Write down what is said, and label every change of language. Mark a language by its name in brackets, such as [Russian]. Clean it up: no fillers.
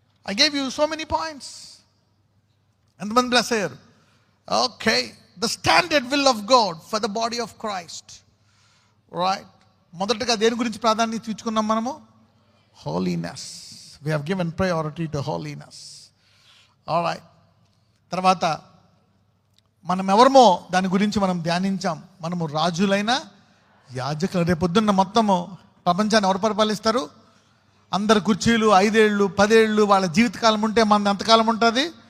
[English] I gave you so many points. [Telugu] ఎంతమంది bless అయ్యారు? Okay. [English] The standard will of God for the body of Christ. Right. [Telugu] మొదటగా దేని గురించి ప్రాధాన్యత ఇచ్చుకున్నాం మనము? [English] Holiness. We have given priority to holiness. All right. [Telugu] తర్వాత మనం ఎవరమో దాని గురించి మనం ధ్యానించాం. మనము రాజులైన యాజకులు. రేపొద్దున్న మొత్తము ప్రపంచాన్ని ఎవరు పరిపాలిస్తారు? అందరు కుర్చీలు 5 ఏళ్ళు 10 ఏళ్ళు వాళ్ళ జీవితకాలం ఉంటే మనది ఎంతకాలం ఉంటుంది?